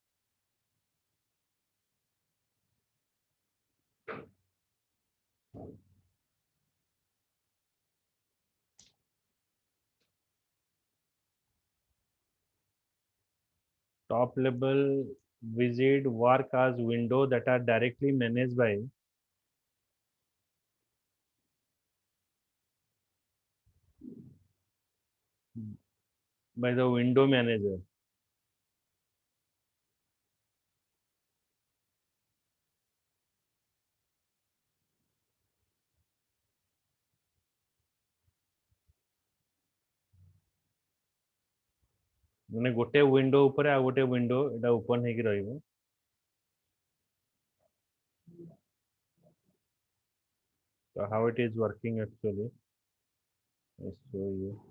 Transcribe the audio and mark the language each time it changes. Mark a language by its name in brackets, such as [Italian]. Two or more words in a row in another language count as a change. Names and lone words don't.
[English] top level widget work as window that are directly managed by the window manager. [Odia] ମାନେ ଗୋଟେ ୱିଣ୍ଡୋ ଉପର ଆ ଗୋଟେ ୱିଣ୍ଡୋ ଏଟା ଓପନ ହେକି ରହିବ. [English] So how it is working actually, I show you.